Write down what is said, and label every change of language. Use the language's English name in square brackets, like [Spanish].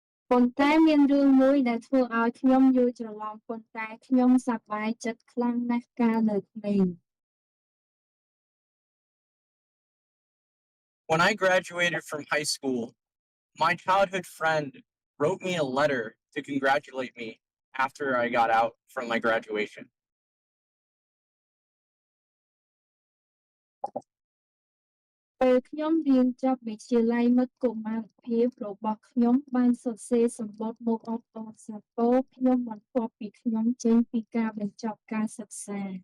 [Khmer] ប៉ុន្តែមានរឿងមួយដែលធ្វើឲ្យខ្ញុំយល់ច្រឡំប៉ុន្តែខ្ញុំសប្បាយចិត្តខ្លាំងណាស់កាលនៅក្មេង [English] When I graduated from high school, my childhood friend wrote me a letter to congratulate me after I got out from my graduation. [Khmer] ពេលខ្ញុំរៀនចប់វិទ្យាល័យមិត្តកុមារភាពរបស់ខ្ញុំបានសរសេរសម្បត្តិមកអបអរសាទរខ្ញុំបន្ទាប់ពីខ្ញុំចេញពីការបញ្ចប់ការសិក្សា